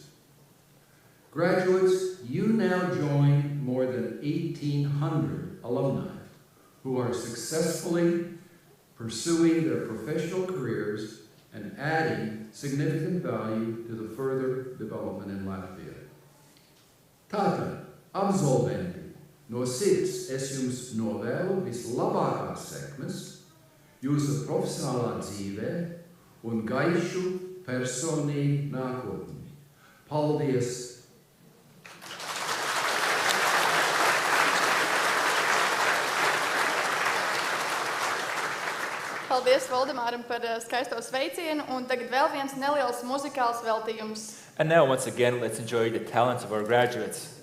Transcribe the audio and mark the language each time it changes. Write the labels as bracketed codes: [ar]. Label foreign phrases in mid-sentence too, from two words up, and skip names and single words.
[en] Graduates, you now join more than 1,800 alumni who are successfully pursuing their professional careers and adding significant value to the further development in Latvia. [lv] Tātad, absolventi, no sirds es jums novēlu vislabākās sekmes jūsu profesionālā dzīvē un gaišu personīgu nākotni. Paldies! Paldies Valdemāram par skaisto sveicienu, un tagad vēl viens neliels muzikāls veltījums. [en] And now, once again, let's enjoy the talents of our graduates.